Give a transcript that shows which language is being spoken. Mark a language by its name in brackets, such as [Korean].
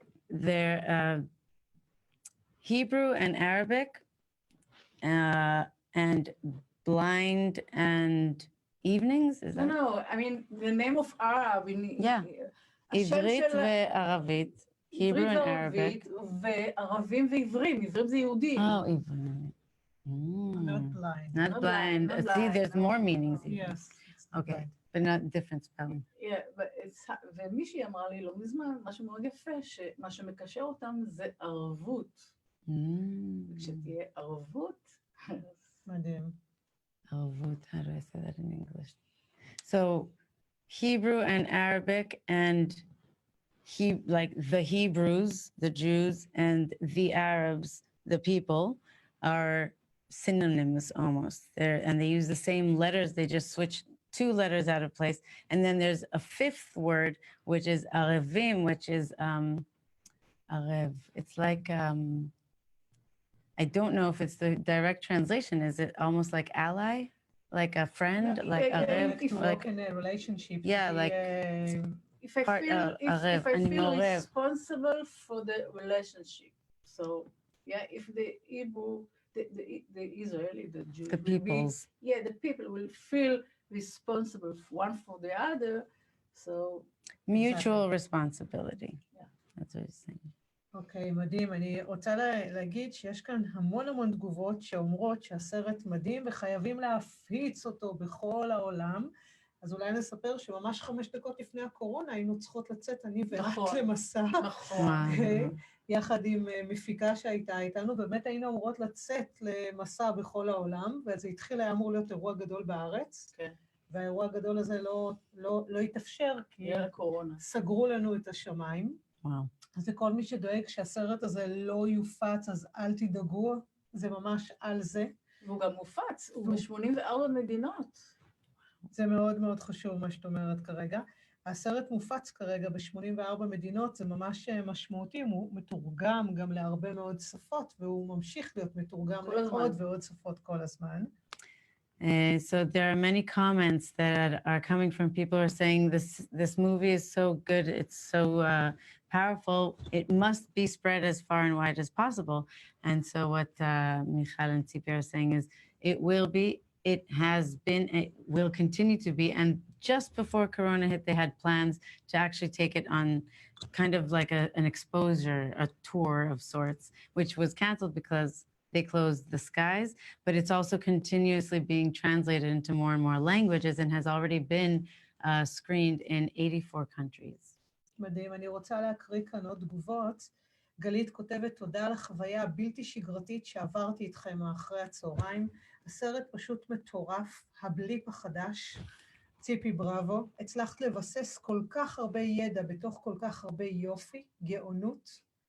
[English] They're Hebrew and Arabic, and blind and evenings, is that? No, I mean, the name of Arab. Yeah. [Hebrew] Ivrit וערבית. [English] Hebrew and Arabic. [Hebrew] וערבים ועברים, עברים זה יהודים. Oh, עברים. [English] Not blind. Not blind. See, there's more meanings. Yes. Okay, but not different spelling. Yeah, but [Hebrew] ומישהי אמרה לי לא מזמן, משהו מאוד יפה, שמה שמקשר אותם זה ערבות. כשתהיה ערבות. מדהים. [English] ערבות, how do I say that in English? So, Hebrew and Arabic and like the Hebrews, the Jews, and the Arabs, the people, are synonyms almost. And they use the same letters. They just switch two letters out of place. And then there's a fifth word, which is Arevim, which is Arev. It's like, I don't know if it's the direct translation. Is it almost like ally? Like a friend? Yeah, like Arev? Like in a relationship. Yeah, like... If I feel responsible for the relationship. So, yeah, if the Hebrew, the Israeli, the Jews, the peoples. The people will feel responsible one for the other. So, mutual responsibility. Yeah. That's what he's saying. [Hebrew] אוקיי, מדהים. אני רוצה להגיד שיש כאן המון תגובות שאומרות שהסרט מדהים וחייבים להפיץ אותו בכל העולם. אז אולי נספר שממש 5 דקות לפני הקורונה היינו צריכות לצאת, אני ואת למסע. נכון. יחד עם מפיקה שהייתה איתנו, באמת היינו אמורות לצאת למסע בכל העולם, וזה התחיל, היה אמור להיות אירוע גדול בארץ. כן. והאירוע הגדול הזה לא התאפשר, כי סגרו לנו את השמיים. וואו. אז לכל מי שדואג שהסרט הזה לא יופץ, אז אל תדאגו, זה ממש על זה. והוא גם מופץ, הוא ב-84 מדינות. זה מאוד חשוב מה שאת אומרת כרגע. הסרט מופץ כרגע ב-84 מדינות, זה ממש משמעותי, הוא מתורגם גם להרבה מאוד שפות, והוא ממשיך להיות מתורגם לעוד ועוד שפות כל הזמן. [English] So there are many comments that are coming from people who are saying this movie is so good, it's so powerful, it must be spread as far and wide as possible. And so what Michal and Tzipi are saying is it will be, it has been, it will continue to be. And just before Corona hit, they had plans to actually take it on kind of like an exposure, a tour of sorts, which was canceled because they closed the skies, but it's also continuously being translated into more and more languages and has already been screened in 84 countries. [Hebrew] מדהים, אני רוצה להקריא כאן עוד תגובות. גלית כותבת, תודה על החוויה הבלתי שגרתית שעברתי איתכם אחרי הצהריים. הסרט פשוט מטורף, הבליפ החדש. ציפי בראבו, הצלחת לבסס כל כך הרבה ידע בתוך כל כך הרבה יופי, גאונות.